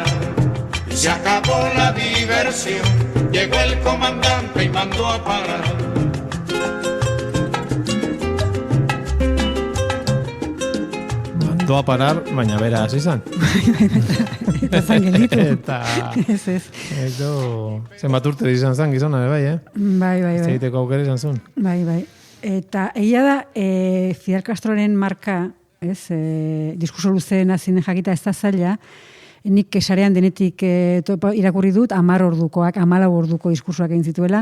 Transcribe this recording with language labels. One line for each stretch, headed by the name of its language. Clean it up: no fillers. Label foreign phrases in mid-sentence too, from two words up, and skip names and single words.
Spanish: Se acabó la diversión, llegó el comandante y mandó a parar. Mandó a parar,
Basque: baina bera hasi izan. Eta zan gelditu. Eta... Ez. Zenbat urte izan zan gizona, bai, Bai. Zegiteko aukera izan zuen. Bai. Eta egia da, Fidel Castroren marka, ez, diskurso luzeen azinen jakita ez da zaila, nik sarean denetik irakurri dut 10 ordukoak, 14 orduko diskursoak egin zituela.